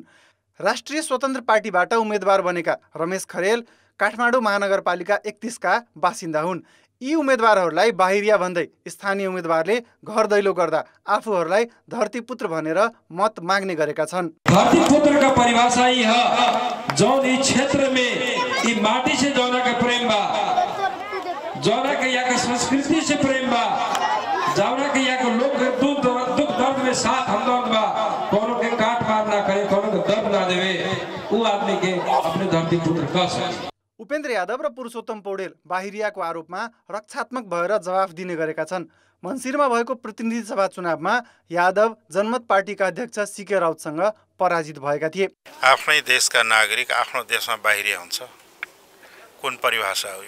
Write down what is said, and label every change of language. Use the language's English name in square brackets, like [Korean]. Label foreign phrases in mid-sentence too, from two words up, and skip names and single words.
[Nepali] राष्ट्रिय स्वतन्त्र पार्टीबाट उम्मेदवार बनेका रमेश खरेल काठमाडौँ महानगरपालिका 31 का बासिन्दा हुन्। यी उम्मेदवारहरूलाई बाहिरिया भन्दै स्थानीय उम्मेदवारले घर दैलो गर्दा आफूहरूलाई धरतीपुत्र भनेर मत माग्ने गरेका छन्। [Bhojpuri] धरतीपुत्र का परिभाषा ही है जौन इस क्षेत्र में ई माटी से जौना का प्रेम बा, जौना के यहाँ का संस्कृति से प्रेम बा, जौना के यहाँ के लोग दुख दर्द में साथ हमदर्द बा, कोनो के काट मार ना करे, कोनो के दर्द ना देवे, वो आदमी के अपने धरतीपुत्र कह सकते। [Nepali] उपेन्द्र यादव र पुरुषोत्तम पौडेल बाहिरियाको आरोपमा रक्षात्मक भएर जवाफ दिने गरेका छन्। मन्सिरमा भएको प्रतिनिधि सभा चुनावमा यादव जनमत पार्टीका अध्यक्ष सीके राउतसँग पराजित भएका थिए। आफ्नै देशका नागरिक आफ्नो देशमा बाहिरिया हुन्छ, कुन परिभाषा हो यो?